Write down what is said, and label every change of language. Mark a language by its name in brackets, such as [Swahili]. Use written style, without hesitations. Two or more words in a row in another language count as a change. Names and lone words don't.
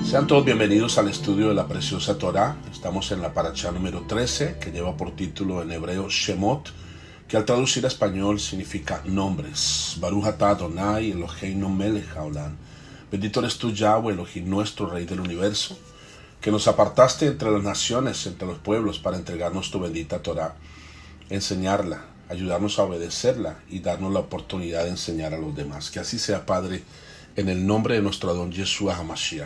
[Spanish] todos bienvenidos al estudio de la preciosa Torá. Estamos en la parashá número 13, que lleva por título en hebreo Shemot, que al traducir a español significa nombres. [Hebrew] ברוך אתה אדוני אלוהינו מלך העולם. [Spanish] Bendito eres tú, Yahweh, Elohim nuestro, Rey del universo, que nos apartaste entre las naciones, entre los pueblos, para entregarnos tu bendita Torá, enseñarla, ayudarnos a obedecerla y darnos la oportunidad de enseñar a los demás. Que así sea, Padre, en el nombre de nuestro Adón Yeshua HaMashiach.